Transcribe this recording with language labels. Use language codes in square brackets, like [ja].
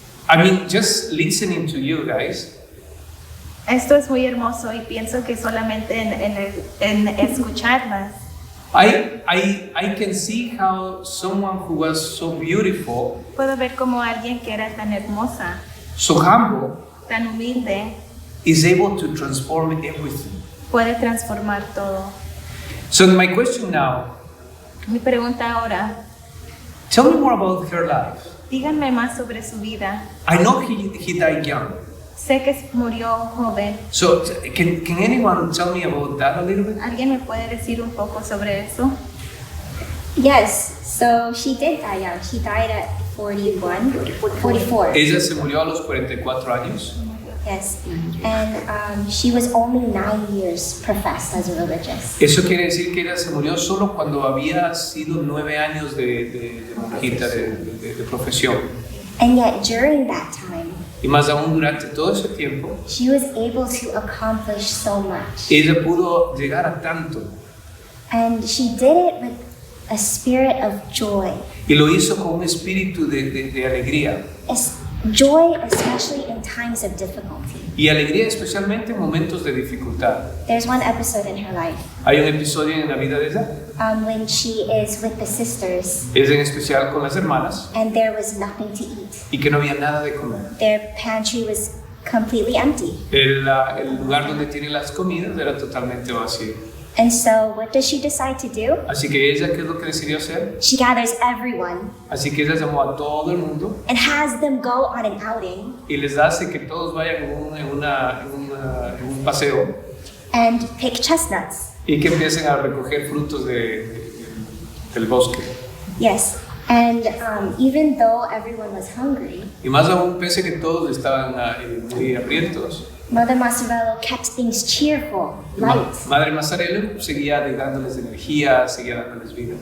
[en] I mean, just listening to you guys, [es] Esto es muy hermoso y pienso que solamente en escucharlas [en] I can see how someone who was so beautiful, [es] puedo ver como alguien que era tan hermosa, [en] so humble, [es] tan humilde, [en] is able to transform everything. [es] puede transformar todo. [en] So my question now, [es] Mi pregunta ahora, [en] tell me more about her life. [es] díganme más sobre su vida. [en] I know he died young. [es] Sé que murió joven. [en] So can anyone tell me about that a little bit? [es] ¿Alguien me puede decir un poco sobre eso? [en] Yes, so she did die young. She died at 44. [es] Ella se murió a los 44 años. [en] Yes, and she was only 9 years professed as a religious. [es] Eso quiere decir que ella se murió solo cuando había sido 9 años de monjita, de profesión. [en] And yet during that time, [es] Y más aún durante todo ese tiempo, [en] she was able to accomplish so much. [es] ella pudo llegar a tanto. [en] And she did it with a spirit of joy. [es] Y lo hizo con un espíritu de alegría. [en] Joy, especially in times of difficulty. [es] Y alegría especialmente en momentos de dificultad. [en] There's one episode in her life [es] Hay un episodio en la vida de ella. [en] when she is with the sisters [es] Es en especial con las hermanas. [en] and there was nothing to eat. [es] Y que no había nada de comer. [en] Their pantry was completely empty. [es] El lugar donde tienen las comidas era totalmente vacío. [en] And so what does she decide to do? [es] Así que ella, ¿qué es lo que decidió hacer? [en] She gathers everyone [es] Así que ella llamó a todo el mundo [en] and has them go on an outing [es] y les hace que todos vayan en un paseo [en] and pick chestnuts. [es] y que empiecen a recoger frutos del bosque. [en] Yes. And even though everyone was hungry, [es] Y más aún, pese a que todos estaban muy hambrientos, [en] Mother Mazzarello kept things cheerful, light. [es] Madre Mazzarello seguía dándoles energía, seguía dándoles vida.